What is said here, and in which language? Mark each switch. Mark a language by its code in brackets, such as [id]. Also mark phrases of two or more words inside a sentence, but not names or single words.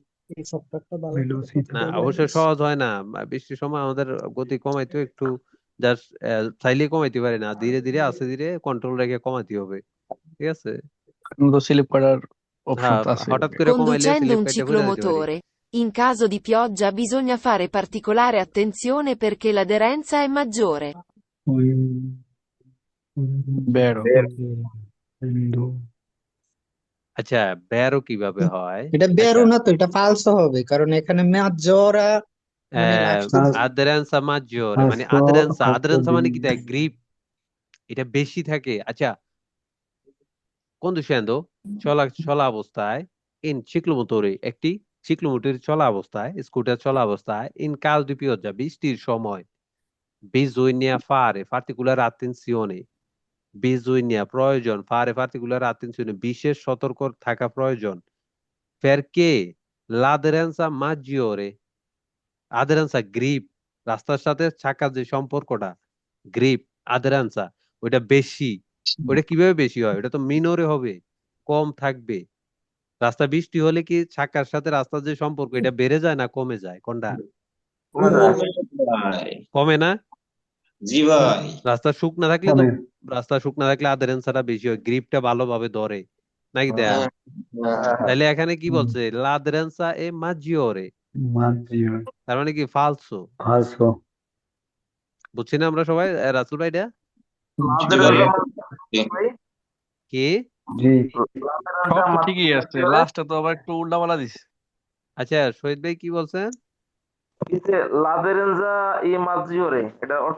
[bn] এই সফটওয়্যারটা ভালো করে করতে না পারলে অবশ্যই সহজ হয় না, বৃষ্টির সময় আমাদের গতি কমাইতে একটু জাস্ট চাইলে কমাইতে পারি না, ধীরে ধীরে আস্তে ধীরে কন্ট্রোল রেখে কমাইতে হবে। ঠিক আছে, এখন তো স্লিপ করার অপশন হ্যাঁ তো আছে। হঠাৎ করে কমাইলে [it] Conducendo [bn] স্লিপ [it] un [bn] কেটে পড়ে যেতে পারি। [it] ciclomotore, in caso di pioggia bisogna fare particolare attenzione perché l'aderenza è maggiore. [bn] বেরো। আচ্ছা, ব্যারো কিভাবে হয়? এটা আচ্ছা, বেরো না তো, এটা ফালসো হবে, কারণ এখানে মেজরা মানে লাস্টে আদরেন্সা maggiore মানে আদরেন্সা, আদরেন্সা মানে কি, গ্রিপ এটা বেশি থাকে। আচ্ছা, conducendo চলা চলা অবস্থায়, ইন ciclomotore একটি চিক্লোমোটর চলা অবস্থায়, স্কুটার চলা অবস্থায়, [it] in caso di pioggia [bn] বৃষ্টির সময়, [it] bisogna fare particolare attenzione [bn] bisogna প্রয়োজন [it] fare particolare attenzione [bn] বিশেষ সতর্ক থাকা প্রয়োজন [it] perché l'aderenza maggiore aderenza [bn] grip রাস্তার সাথে চাকার যে সম্পর্কটা গ্রিপ আদেরান্সা ওইটা বেশি ওইটা কিভাবে বেশি হয় ওটা তো মিনরে হবে কম থাকবে রাস্তা বৃষ্টি হলে কি চাকার সাথে রাস্তার যে সম্পর্ক এটা বেড়ে যায় না কমে যায় কোনটা ভাই কমে না জি ভাই রাস্তা শুকনা থাকলে তো কমে। রাস্তা শুকনা থাকলে আদেরেন্সাটা বেশি হয় গ্রিপটা ভালোভাবে ধরে নাকি দেয়া হ্যাঁ, হ্যাঁ। তাহলে এখানে কি বলছে [it] l'aderenza è maggiore Maggiore. [bn] তার মানে কি ফালসো [it] Falso. [bn] বুঝছি না আমরা সবাই রাসেল ভাই এটা জি ভাই কি [it] Sì. [bn] সব তো ঠিকই আছে, লাস্টে তো আবার একটু উল্টাপাল্টা দিছে। আচ্ছা শহীদ ভাই কি বলছেন [it] l'aderenza è maggiore এটা অর্থ